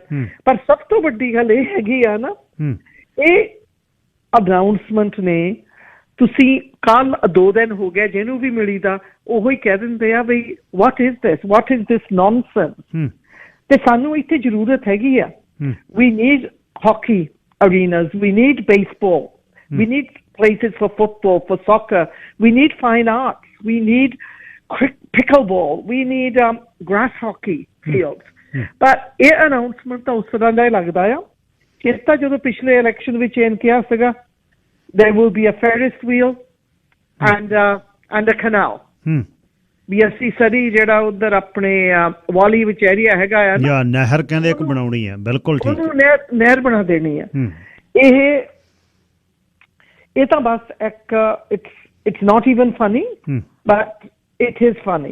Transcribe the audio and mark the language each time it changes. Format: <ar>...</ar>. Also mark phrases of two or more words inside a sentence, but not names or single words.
<pa>ਪਰ ਸਭ ਤੋਂ ਵੱਡੀ ਗੱਲ ਇਹ ਹੈਗੀ ਆ ਨਾ, ਇਹ ਅਨਾਉਂਸਮੈਂਟ ਨੇ, ਤੁਸੀਂ ਕੱਲ 2 ਦਿਨ ਹੋ ਗਿਆ ਜਿਹਨੂੰ ਵੀ ਮਿਲੀ ਦਾ ਉਹੀ ਕਹਿ ਦਿੰਦੇ ਆ ਬਈ</pa> <en>what is this nonsense.</en> <pa>ਤੇ ਸਾਨੂੰ ਇੱਥੇ ਜ਼ਰੂਰਤ ਹੈਗੀ ਆ।</pa> <en>we need hockey arenas, we need baseball, we need places for football, for soccer, we need fine arts, we need pickleball, we need grass hockey fields.</en> <pa>But ਇਹ announcement ਤਾਂ ਉਸ ਤਰ੍ਹਾਂ ਦਾ ਹੀ ਲੱਗਦਾ ਆ। ਇਸ ਤਾਂ ਜਦੋਂ ਪਿਛਲੇ ਇਲੈਕਸ਼ਨ ਵਿੱਚ ਇਹਨ ਕਿਹਾ ਸੀਗਾ</pa> <en>there will be a Ferris wheel and a canal,</en> <pa>ਵੀ ਅਸੀਂ ਸਰੀ ਜਿਹੜਾ ਉਧਰ ਆਪਣੇ ਵਾਲੀ ਵਿੱਚ ਏਰੀਆ ਹੈਗਾ ਆ ਨਾ, ਨਹਿਰ ਕਹਿੰਦੇ ਇੱਕ ਬਣਾਉਣੀ ਹੈ। ਬਿਲਕੁਲ ਠੀਕ, ਉਹਨੂੰ ਨਹਿਰ ਬਣਾ ਦੇਣੀ ਆ। ਇਹ ਤਾਂ ਬਸ ਇੱਕ</pa> <en>it's not even funny, but it is funny.</en>